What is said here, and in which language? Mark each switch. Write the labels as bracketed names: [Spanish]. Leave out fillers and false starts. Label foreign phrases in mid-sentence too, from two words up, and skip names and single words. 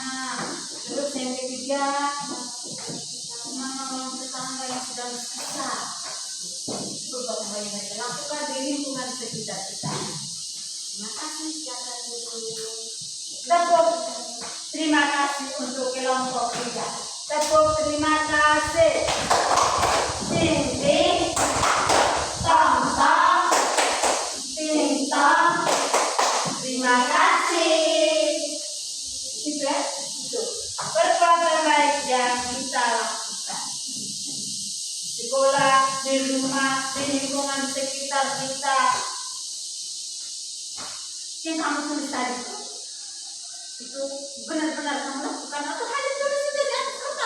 [Indonesian] Terus yang ketiga, menolong tetangga yang sedang susah. Perbuatan baik yang mereka lakukan di lingkungan sekitar kita. Terima kasih. Silakan duduk. Tepuk. Terima kasih untuk kelompok 3. Tepuk terima kasih. Ting ting. Tong tong. Ting tong. Terima kasih. Itu ya? Itu. Perbuatan baik yang kita lakukan. Sekolah, di rumah, di lingkungan sekitar kita. Yang kamu tulis tadi itu benar-benar kamu lakukan atau hanya tulis itu di atas kertas?